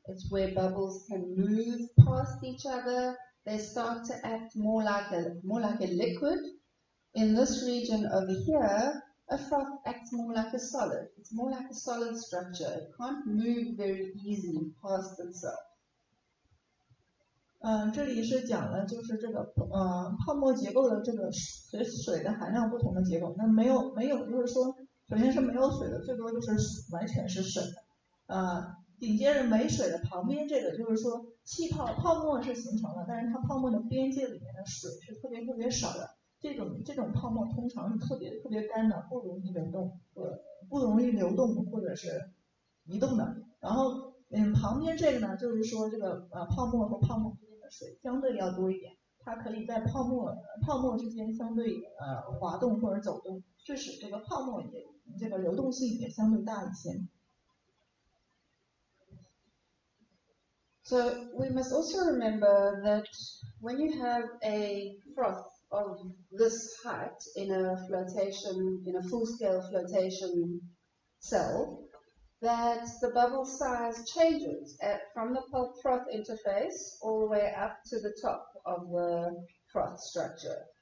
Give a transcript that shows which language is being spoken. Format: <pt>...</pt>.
<en>It's where bubbles can move past each other. They start to act more like a liquid. In this region over here, a froth acts more like a solid. It's more like a solid structure. It can't move very easily past itself.</en> <zh>这里是讲了就是这个泡沫结构的这个随水的含量不同的结构。那没有就是说，首先是没有水的，最多就是完全是水的。紧接着没水的旁边这个就是说泡沫是形成了，但是它泡沫的边界里面的水是特别少的。这种泡沫通常是特别干的，不容易流动或者是移动的。然后旁边这个呢，就是说这个泡沫和泡沫之间的水相对要多一点，它可以在泡沫之间相对滑动或者走动，致使这个泡沫这个流动性也相对大一些。</zh> <en>So we must also remember that when you have a froth of this height in a full-scale flotation cell, that the bubble size changes from the froth interface all the way up to the top of the froth structure.</en>